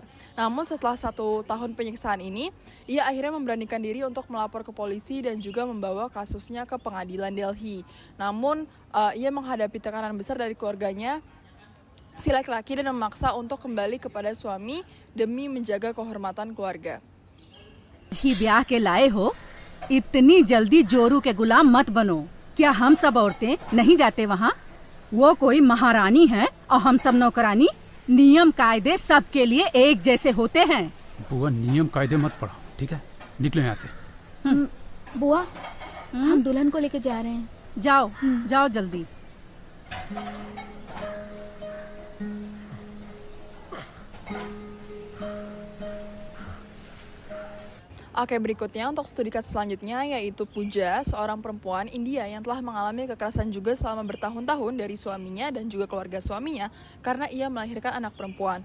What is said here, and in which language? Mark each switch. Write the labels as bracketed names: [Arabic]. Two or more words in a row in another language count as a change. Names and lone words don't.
[Indonesian] Namun setelah 1 tahun penyiksaan ini, ia akhirnya memberanikan diri untuk melapor ke polisi dan juga membawa kasusnya ke pengadilan Delhi. Namun ia menghadapi tekanan besar dari keluarganya si laki-laki dan memaksa untuk kembali kepada suami demi menjaga kehormatan keluarga. [Hindi] ही ब्याह के लाए हो, इतनी जल्दी जोरू के गुलाम मत बनो। क्या हम सब औरतें नहीं जाते वहाँ? वो कोई महारानी है और हम सब नौकरानी। नियम कायदे सबके लिए एक जैसे होते हैं। बुआ नियम कायदे मत पढ़ो, ठीक है? निकलो यहाँ से। बुआ, हम दुल्हन को लेके जा रहे हैं। जाओ जाओ जल्दी। [Indonesian] Oke, berikutnya untuk studi kasus selanjutnya yaitu Pooja, seorang perempuan India yang telah mengalami kekerasan juga selama bertahun-tahun dari suaminya dan juga keluarga suaminya karena ia melahirkan anak perempuan.